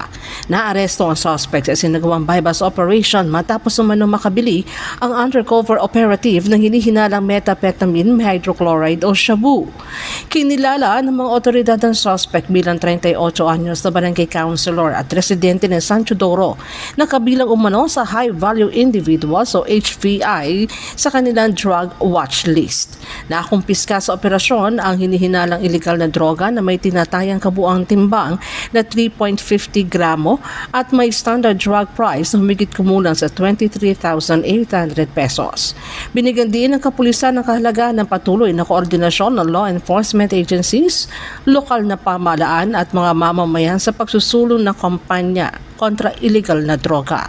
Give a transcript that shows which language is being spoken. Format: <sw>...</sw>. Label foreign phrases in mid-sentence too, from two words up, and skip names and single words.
<tl>Naaresto ang suspect sa isinagawang</tl> <en>bypass operation</en> <tl>matapos umano makabili ang</tl> <en>undercover operative</en> <tl>ng hinihinalang</tl> <en>methamphetamine hydrochloride</en> <tl>o shabu. Kinilala ng mga otoridad ang suspect bilang 38 anyos na barangay councilor at residente ng San Teodoro na kabilang umano sa</tl> <en>High Value Individuals</en> <tl>o HVI sa kanilang</tl> <en>drug watch list.</en> <tl>Nakumpiska sa operasyon ang hinihinalang ilegal na droga na may tinatayang kabuang timbang na 3.50 gramo at may</tl> <en>standard drug price</en> <tl>na humigit kumulang sa 23,800 pesos. Binigyan din ng kapulisan ng kahalagaan ng patuloy na koordinasyon ng</tl> <en>law enforcement agencies,</en> <tl>lokal na pamahalaan at mga mamamayan sa pagsusulong ng kampanya kontra illegal na droga.</tl>